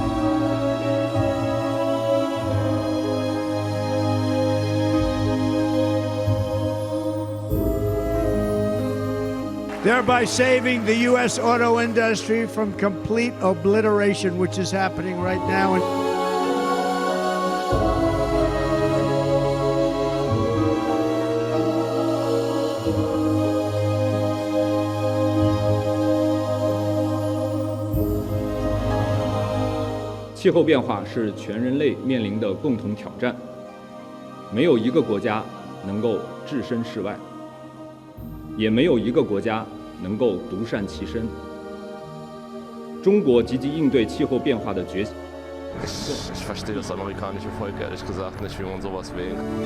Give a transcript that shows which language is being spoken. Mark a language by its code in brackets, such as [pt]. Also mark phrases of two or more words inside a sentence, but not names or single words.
[en] Thereby saving the U.S. auto industry from complete obliteration, which is happening right now. [zh] 气候变化是全人类面临的共同挑战，没有一个国家能够置身事外。也没有一个国家能够独善其身。中国积极应对气候变化的决心。 [de] Ich verstehe das amerikanische Volk ehrlich gesagt nicht, wie man sowas wählt.